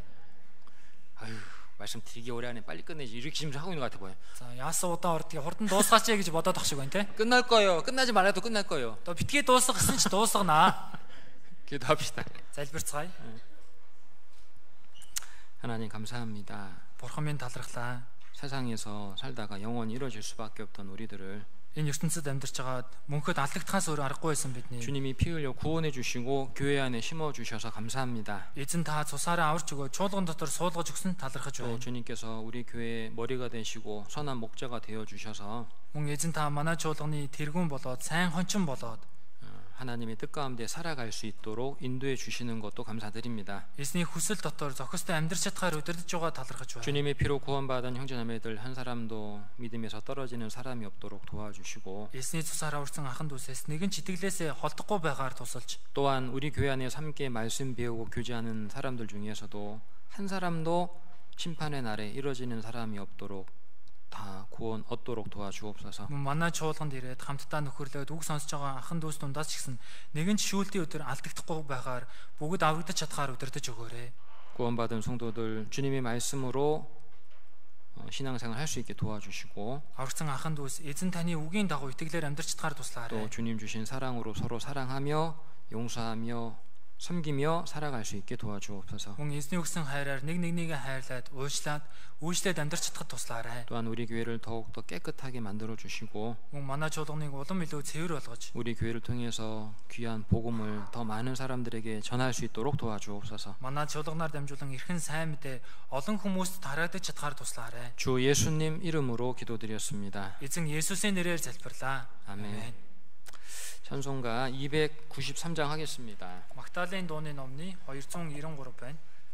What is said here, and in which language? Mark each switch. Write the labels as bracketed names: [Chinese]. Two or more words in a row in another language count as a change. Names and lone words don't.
[Korean] 아유 말씀 되게 오래 하네. 빨리 끝내지. 이렇게 지금 하고 있는 것 같아 보여. [Mongolian] За яасан удаан ордгийг хурдан дуусгаач гэж бодоод ах шиг байна те. [Korean] 끝날 거예요. 끝나지 말아도 끝날 거예요. [Mongolian] Одоо битгий дуусгах гэсэн ч дуусгана. [Korean] 기도합시다. [Mongolian] Залбирцгаая. [Korean] 하나님 감사합니다. [Mongolian] Бурхан минь талархлаа. [Korean] 세상에서 살다가 영원히 이루어질 수밖에 없던 우리들을 [Mongolian] Энэ ертөнцид амьдарч байгаад мөнхөд алдагдахаас өөр аргагүй байсан бидний. [Korean] 주님이 피 흘려 구원해 주시고 교회 안에 심어 주셔서 감사합니다. [Mongolian] Эзэн та цусаараа аварч өгөө чуулган дотор суулгаж өгсөн талархаж [Korean] 또 [Mongolian] байна. [Korean] 주님께서 우리 교회의 머리가 되시고 선한 목자가 되어 주셔서 [Mongolian] Мөн эзэн та манай чуулганы тэргүүн болоод сайн хончин болоод [Korean] 하나님의 뜻 가운데 살아갈 수 있도록 인도해 주시는 것도 감사드립니다. [Mongolian] эзний хүсэл дотор зохистой амьдарч чадхаар удирдах байгаа талархаж байна. [Korean] 주님의 피로 구원받은 형제자매들 한 사람도 믿음에서 떨어지는 사람이 없도록 도와주시고 [Mongolian] Эзний цусаар аварсан ахан дүүсээс нэгэн ч итгэлээсээ холдохгүй байгаар тусалж [Korean] 또한 우리 교회 안에서 함께 말씀 배우고 교제하는 사람들 중에서도 한 사람도 심판의 날에 이루어지는 사람이 없도록 다 구원 얻도록 도와주옵소서. [Mongolian] мөн манай чуулганд ирээд хамтдаа нөхөрлөөд үг сонсож байгаа ахан дүүс дундаас ч гэсэн нэгэн ч шүүлтийн өдөр алдагдахгүй байгаар бүгд аврагдаж чадхаар удирдах өгөөрэй. [Korean] 구원받은 성도들 주님의 말씀으로 신앙생활 할 수 있게 도와주시고 [Mongolian] Аврагсан ахан дүүс эзэн таны үгийн дагуу итгэлээр амьдарч чадхаар туслаарай. [Korean] 또 주님 주신 사랑으로 서로 사랑하며 용서하며 섬기며 살아갈 수 있게 도와주옵소서. [Mongolian] Мөн эзний өгсөн хайраар нэг нэгнийгээ хайрлаад үйлчлээд амьдарч чадхад туслаарай. [Korean] 또한 우리 교회를 더욱더 깨끗하게 만들어 주시고 [Mongolian] Мөн манай чуулганыг улам илүү цэвэр болгож [Korean] 우리 교회를 통해서 귀한 복음을 더 많은 사람들에게 전할 수 있도록 도와주옵소서. [Mongolian] манай чуулганаар дамжуулан эрхэн сайн мэдээ олон хүмүүст тараагдаж чадхаар туслаарай. [Korean] 주 예수님 이름으로 기도드렸습니다. [Mongolian] Эзэн Есүсийн нэрээр залбирлаа. [Korean] 아멘. 찬송가 293장 하겠습니다. [Mongolian] Магдалины дууны номны 293 байна.